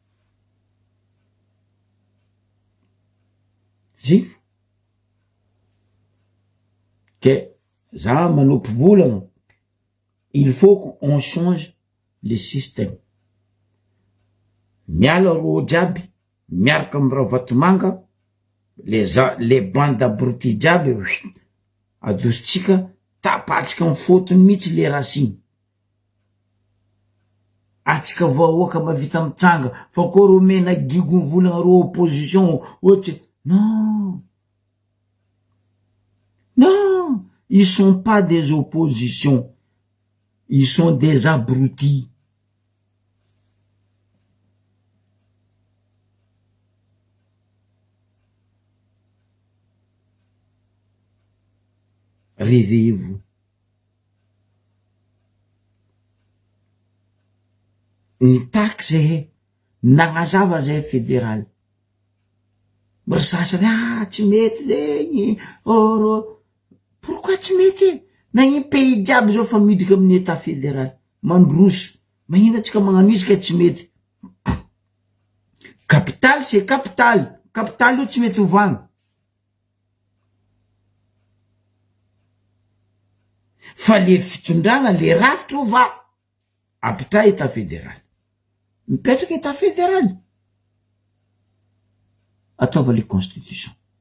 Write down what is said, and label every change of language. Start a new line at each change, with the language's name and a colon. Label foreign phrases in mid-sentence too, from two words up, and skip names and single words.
Malagasy: Zifo que za manompo volana,
French: il faut qu'on change le système.
Malagasy: Miala ro jiaby miaraka amy raha Vatomanga,
French: les bandes d'abrutis
Malagasy: jiaby adositsika tapatsika amy fotony mihitsy le rasiny. Atsika vahoaka mavita mitsanga fa koa ro mena gigony volana ro opposition ohatry.
French: Non, non, ils sont pas des oppositions, ils sont des abrutis. Réveillez-vous.
Malagasy: Ny taxe zay nagnazava zay fédéral. Ry sasany tsy mety zegny. Pourquoi tsy mety? Na gny pays jiaby zao fa midriky amin'ny
French: état fédéral.
Malagasy: Mandroso. Mahina atsika magnano izy ka tsy mety.
French: Capital c'est capital.
Malagasy: Capital io tsy mety hovagna. Fa le fitondragna le rafitra hova apitra
French: état fédéral.
Malagasy: Mipetraky
French: état fédéral.
Malagasy: Ataova le constitution.